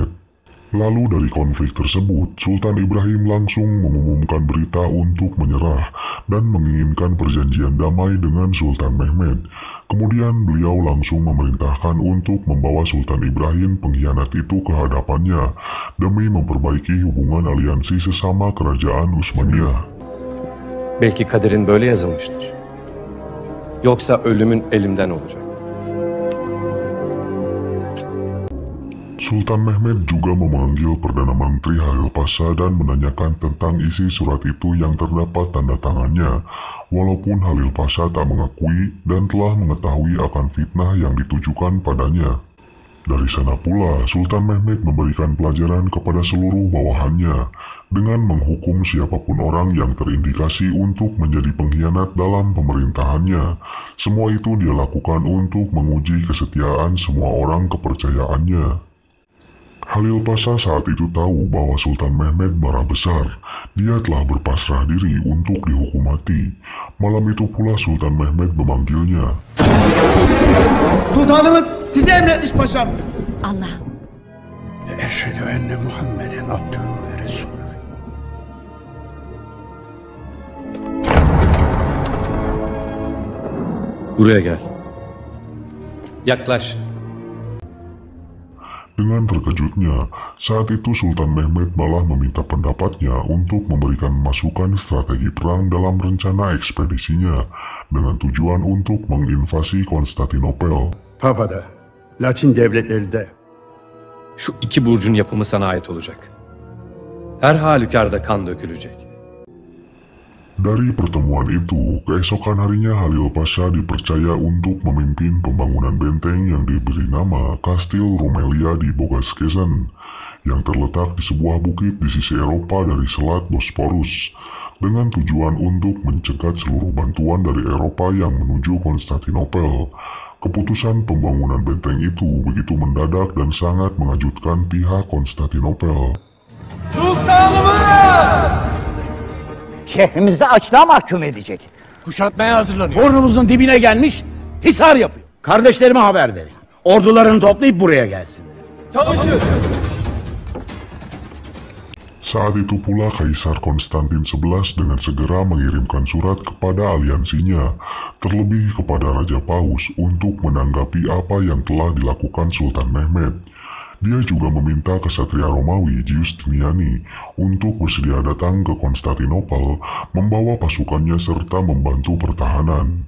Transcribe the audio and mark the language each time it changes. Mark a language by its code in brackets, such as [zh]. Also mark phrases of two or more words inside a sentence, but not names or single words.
[id] Lalu dari konflik tersebut, Sultan Ibrahim langsung mengumumkan berita untuk menyerah dan menginginkan perjanjian damai dengan Sultan Mehmed. Kemudian beliau langsung memerintahkan untuk membawa Sultan Ibrahim pengkhianat itu ke hadapannya demi memperbaiki hubungan aliansi sesama kerajaan Utsmaniyah. [tr] Belki kaderin böyle yazılmıştır. Yoksa ölümün elimden olacak. [id] Sultan Mehmed juga memanggil Perdana Menteri Halil Pasha dan menanyakan tentang isi surat itu yang terdapat tanda tangannya, walaupun Halil Pasha tak mengakui dan telah mengetahui akan fitnah yang ditujukan padanya. Dari sana pula, Sultan Mehmed memberikan pelajaran kepada seluruh bawahannya dengan menghukum siapapun orang yang terindikasi untuk menjadi pengkhianat dalam pemerintahannya. Semua itu dia lakukan untuk menguji kesetiaan semua orang kepercayaannya. Halil Pasha saat itu tahu bahwa Sultan Mehmed marah besar. Dia telah berpasrah diri untuk dihukum mati. Malam itu pula Sultan Mehmed memanggilnya. [tr] Sultanımız sizi emretmiş paşam. Allah. [ar] أشهد أن محمدا عبده ورسوله. [tr] Buraya gel. Yaklaş. [id] Dengan terkejutnya, saat itu Sultan Mehmed malah meminta pendapatnya untuk memberikan masukan strategi perang dalam rencana ekspedisinya dengan tujuan untuk menginvasi Konstantinopel. [tr] Papa'da, Latin devletleri de Şu iki burcun yapımı sana ait olacak. Her halükarda kan dökülecek. [id] Dari pertemuan itu, keesokan harinya Halil Pasha dipercaya untuk memimpin pembangunan benteng yang diberi nama Kastil Rumelia di Bogaskezan, yang terletak di sebuah bukit di sisi Eropa dari Selat Bosporus, dengan tujuan untuk mencegat seluruh bantuan dari Eropa yang menuju Konstantinopel. Keputusan pembangunan benteng itu begitu mendadak dan sangat mengejutkan pihak Konstantinopel. [tr] Sultanımız! Şehrimizde açlığa mahkum edecek. Kuşatmaya hazırlanıyor. Burnumuzun dibine gelmiş, hisar yapıyor. Kardeşlerime haber verin. Ordularını toplayıp buraya gelsinler. Çalışıyor. [id] Saat itu pula Kaisar Konstantin XI dengan segera mengirimkan surat kepada aliansinya, terlebih kepada Raja Paus untuk menanggapi apa yang telah dilakukan Sultan Mehmed. Dia juga meminta kesatria Romawi Giustiniani untuk bersedia datang ke Konstantinopel membawa pasukannya serta membantu pertahanan.